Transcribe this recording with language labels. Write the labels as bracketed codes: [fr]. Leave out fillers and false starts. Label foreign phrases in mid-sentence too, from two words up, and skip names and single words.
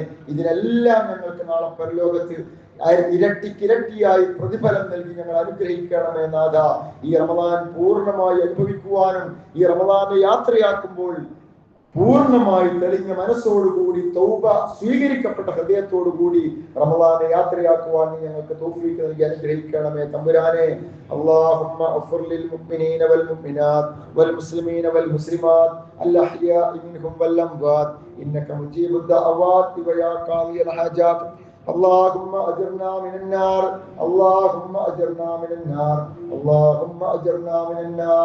[ml] ഇതിനെല്ലാം ഞങ്ങൾക്ക് നാളെ പരലോകത്ത് ഇരട്ടിക്കിരട്ടിയായി പ്രതിഫലം നൽകി ഞങ്ങൾ അനുഗ്രഹിക്കണമേ നാഥ. ഈ റമദാൻ പൂർണ്ണമായി അനുഭവിക്കുവാനും ഈ റമദാനെ യാത്രയാക്കുമ്പോൾ പൂർണ്ണമായി തെളിഞ്ഞ മനസ്സോടുകൂടി തൗബ സ്വീകരിക്കപ്പെട്ട ഹൃദയത്തോടുകൂടി റമദാനെ യാത്രയാക്കുവാൻ ഞങ്ങൾക്ക് തൗഫീഖ് നൽകി അനുഗ്രഹിക്കണമേ തമ്പുരാനെ. [ar] اللهم اغفر للمؤمنين والمؤمنات والمسلمين والمسلمات الأحياء منهم والأموات إنك مجيب الدعوات ويا قاضي الحاجات. اللهم أجرنا من النار، اللهم أجرنا من النار، اللهم أجرنا من النار.